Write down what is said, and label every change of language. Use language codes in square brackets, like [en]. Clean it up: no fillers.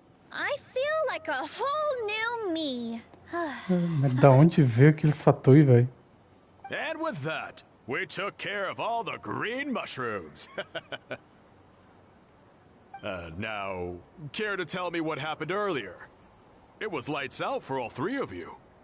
[en] I feel like a whole new me. [pt] Mas da onde veio aquele fatui, velho? [en] And with that, we took care of all the green mushrooms. Now, care to tell me what happened earlier? It was lights out for all three of you.